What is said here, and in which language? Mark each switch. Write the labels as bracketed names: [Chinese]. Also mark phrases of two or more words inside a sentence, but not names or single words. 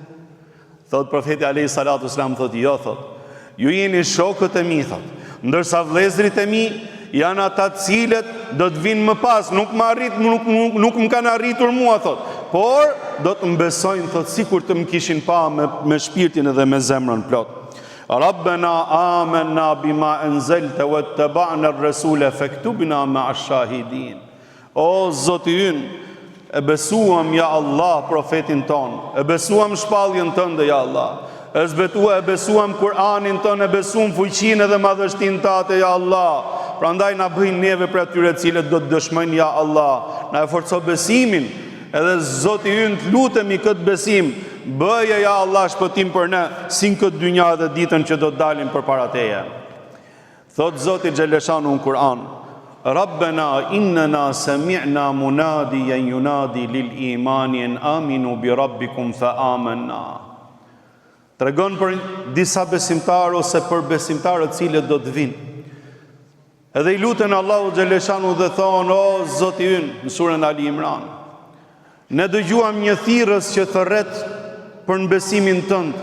[Albanian] Thot profeti [Arabic] عليه الصلاة والسلام, [Albanian] thot jo, thot, ju jeni shokët e mi, thot, ndërsa vëllezërit e mi janë ata cilët do të vinë më pas, nuk më kanë arritur mua, thot, por do të mbesojnë, thot, sikur të më kishin pa me shpirtin edhe me zemrën plot. [Arabic] ربنا آمنا بما أنزلت واتبعنا الرسول فاكتبنا مع الشاهدين. [Albanian] O Zoti ynë, e besuam ja Allah profetin ton, e besuam shpalljen tënde ja Allah, e besuam Kur'anin ton, e besuam fuqinë dhe madhështinë tate ja Allah. Prandaj na bëjnë neve për atyre cilët do të dëshmojnë ja Allah, na e forco besimin, edhe Zoti ynë të lutemi këtë besim, bëje ja Allah shpëtim për ne, si në këtë dynja dhe ditën që do të dalim përpara teje. Thot Zoti Xheleshanu në Kur'an, [Arabic] ربنا إننا سمعنا مناديا ينادي للإيمان أن آمنوا بربكم فآمنا. [Albanian] Tregon për disa besimtarë ose për besimtarët cilët do të vinë. Edhe i luten Allahu Xheleshanu dhe thonë, o Zoti ynë, në surën Ali Imran, ne dëgjuam një thirrës që thërret për në besimin tënd.